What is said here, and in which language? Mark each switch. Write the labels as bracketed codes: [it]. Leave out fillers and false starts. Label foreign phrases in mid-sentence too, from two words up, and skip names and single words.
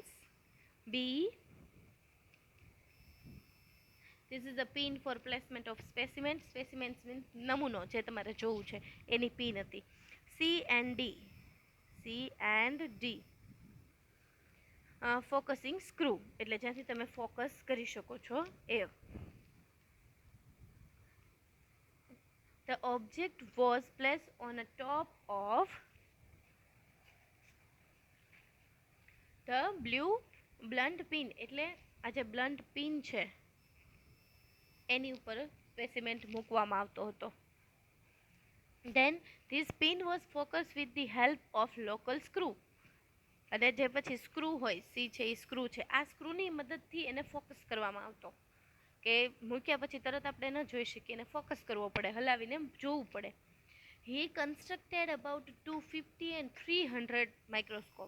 [en] B, this is a pin for placement of specimen. specimens means [gu] નમૂનો જે તમારે જોવું છે એની પિન હતી. [en] C and D, C and D focusing screw [gu] એટલે જ્યાંથી તમે ફોકસ કરી શકો છો એ. [en] The object was placed on a top of the blue blunt pin. [gu] એટલે આ જે [en] blunt pin [gu] છે એની ઉપર સ્પેસિમેન્ટ મૂકવામાં આવતો હતો. [en] Then this pin was focused with the help of local screw. [gu] અને જે પછી સ્ક્રૂ હોય, સી છે એ સ્ક્રૂ છે, આ સ્ક્રૂની મદદથી એને ફોકસ કરવામાં આવતો કે મૂક્યા પછી તરત આપણે ન જોઈ શકીએ, એને ફોકસ કરવો પડે, હલાવીને જોવું પડે. [en] He constructed about 250 and 300 microscope.